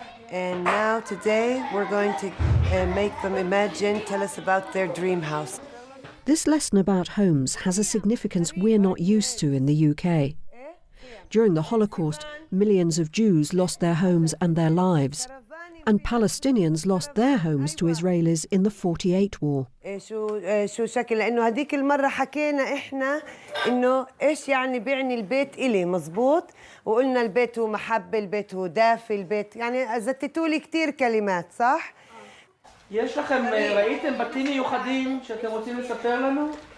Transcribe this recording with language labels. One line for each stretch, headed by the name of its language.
English: And now today we're going to make them tell us about their dream house. This lesson about homes has a significance we're not used to in the UK. During the Holocaust, millions of Jews lost their homes and their lives, and Palestinians lost their homes to Israelis in the 48 war.
Arabic: شو شكل لأنه هذيك المرة حكينا إحنا إنه إيش يعني بيعني البيت إلي مزبوط وقلنا البيت هو محبة البيت هو دافي البيت يعني زتتوا لي كتير كلمات صح؟
Hebrew: יש לכם, ראיתם בתים מיוחדים שאתם רוצים לספר לנו?